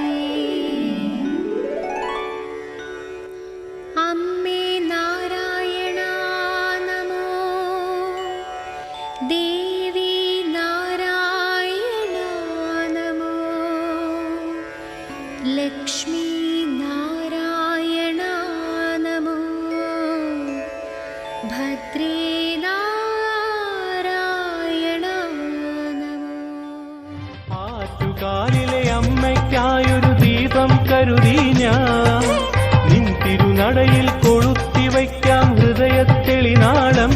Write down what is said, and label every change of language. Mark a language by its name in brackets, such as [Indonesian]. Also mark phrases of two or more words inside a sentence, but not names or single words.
[Sanskrit] अम्मे नारायणा नमो, देवी नारायणा नमो, लक्ष्मी नारायणा नमो, भद्रे नारायणा नमो। [Malayalam] ആറ്റുകാലിലെ അമ്മയ്ക്കായൊരു ദീപം കരുതി ഞാൻ നിൻ തിരുനടയിൽ കൊളുത്തി വയ്ക്കാം ഹൃദയത്തെളിനാളം.